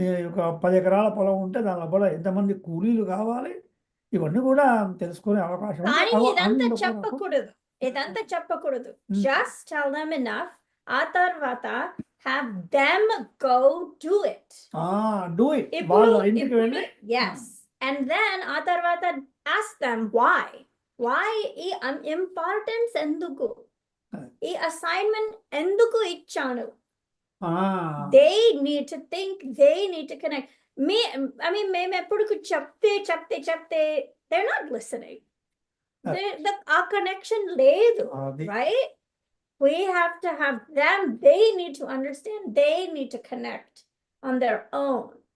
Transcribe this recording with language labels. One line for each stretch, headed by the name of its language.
Telugu: ఒక 10 ఎకరాల పొలం ఉంటే దానిలో ఎంతమంది కూలీలు కావాలి, ఇవన్నీ కూడా తెలుసుకునే అవకాశం ఇదంతా చెప్పకూడదు.
English: Just tell them enough.
Telugu: ఆ తర్వాత
English: have them go do it. Do it.
Telugu: వాళ్ళ ఇంటికి వెళ్ళి
English: yes. And then
Telugu: ఆ తర్వాత
English: ask them why ఈ importance ఎందుకు, ఈ assignment
Telugu: ఎందుకు ఇచ్చాను.
English: They need to think, they need to connect.
Telugu: మేము ఎప్పుడు చెప్తే
English: they're not listening.
Telugu: ఆ కనెక్షన్ లేదు, right?
English: We have to have them. They need to understand. They need to connect on their own.